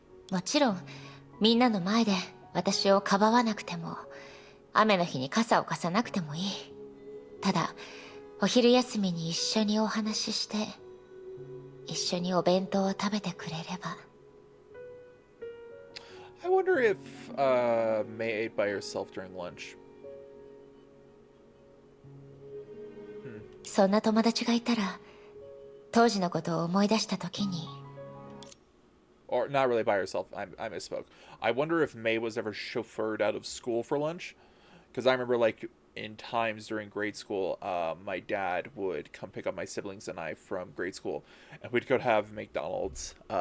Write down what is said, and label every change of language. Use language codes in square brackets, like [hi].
[ja] もちろんみんなの前で私をかばわなくても、雨の日に傘を貸さなくてもいい。ただお昼休みに一緒にお話しして、一緒にお弁当を食べてくれれば。 [en] I wonder if May ate by herself during lunch. [ja] そんな友達がいたら、当時のことを思い出した時に。 [en] Or not really by herself. I misspoke. I wonder if May was ever chauffeured out of school for lunch. Because I remember, like, in times during grade school, my dad would come pick up my siblings and I from grade school, and we'd go to have McDonald's.